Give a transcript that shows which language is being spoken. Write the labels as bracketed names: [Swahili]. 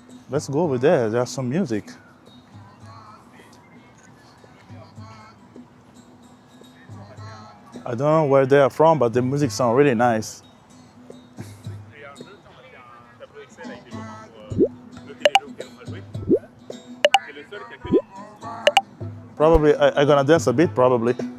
[English] Let's go over there. There's some music. I don't know where they are from, but the music sounds really nice. [French] Et en même temps, il y a un tableau Excel avec des jeux pour noter les jeux auxquels on va jouer. C'est le seul qui a que des. [English] Probably I'm gonna dance a bit, probably.